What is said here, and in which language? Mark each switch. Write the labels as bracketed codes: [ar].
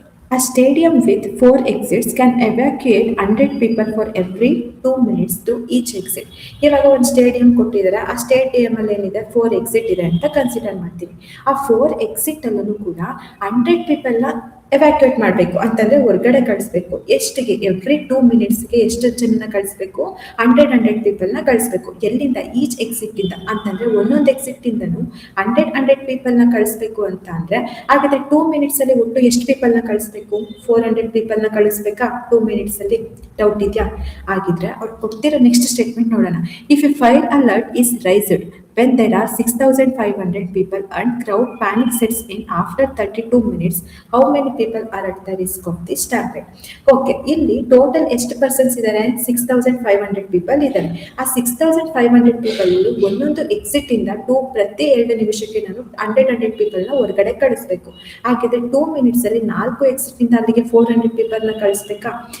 [en] A stadium with 4 exits can evacuate 100 people for every 2 minutes to each exit. [kn] ಇವಾಗ ಒಂದು stadium ಕೊಟ್ಟಿದ್ದಾರೆ, ಆ stadium ಅಲ್ಲಿ ಏನಿದೆ 4 ಎಕ್ಸಿಟ್ ಇದೆ ಅಂತ ಕನ್ಸಿಡರ್ ಮಾಡ್ತೀವಿ. ಆ 4 ಎಕ್ಸಿಟ್ ಅಲ್ಲೂ ಕೂಡ 100 ಪೀಪಲ್ನ ಎವ್ಯಾಕ್ಯುಯೇಟ್ ಮಾಡಬೇಕು ಅಂತಂದ್ರೆ ಹೊರಗಡೆ ಕಳಿಸ್ಬೇಕು. ಎಷ್ಟಿಗೆ, ಎವ್ರಿ 2 ಮಿನಿಟ್ಸ್ಗೆ ಎಷ್ಟು ಜನನ ಕಳಿಸ್ಬೇಕು, 100 ಪೀಪಲ್ನ ಕಳಿಸ್ಬೇಕು. ಎಲ್ಲಿಂದ, ಈಚ್ ಎಕ್ಸಿಟ್ ಇಂದ ಅಂತಂದ್ರೆ ಒಂದೊಂದು ಎಕ್ಸಿಟ್ ಇಂದನು 100 ಪೀಪಲ್ನ ಕಳಿಸ್ಬೇಕು ಅಂತ ಅಂದ್ರೆ ಹಾಗಾದ್ರೆ 2 ಮಿನಿಟ್ಸ್ ಅಲ್ಲಿ ಒಟ್ಟು ಎಷ್ಟು ಪೀಪಲ್ನ ಕಳಿಸ್ಬೇಕು, 400 ಪೀಪಲ್ನ ಕಳಿಸ್ಬೇಕಾ 2 ಮಿನಿಟ್ಸ್ ಅಲ್ಲಿ? ಡೌಟ್ ಇದೆಯಾ? ಆಗಿದ್ರೆ ಅವ್ರು ಕೊಡ್ತಿರೋ ನೆಕ್ಸ್ಟ್ ಸ್ಟೇಟ್ಮೆಂಟ್ ನೋಡೋಣ. [en] If a fire alert is raised when there are 6,500 people and crowd panic sets in after 32 minutes, how many people are at the risk of this stampede? [kn] Okay, ಇಲ್ಲಿ total ಎಷ್ಟು persons ಇದ್ದಾರೆ, 6,500 people ಇದ್ದಾರೆ. ಆ 6,500 people ಒಂದೊಂದು exit ಇಂದ ಪ್ರತಿ 2 ನಿಮಿಷಕ್ಕೆ ನಾನು 100 ಪೀಪಲ್ನ ಹೊರಗಡೆ ಕಳಿಸ್ಬೇಕು. ಹಾಗಿದ್ರೆ 2 ಮಿನಿಟ್ಸ್ ಅಲ್ಲಿ 4 ಎಕ್ಸಿಟ್ ಇಂದ ಅಲ್ಲಿಗೆ 400 ಪೀಪಲ್ನ ಕಳಿಸ್ಬೇಕಾ?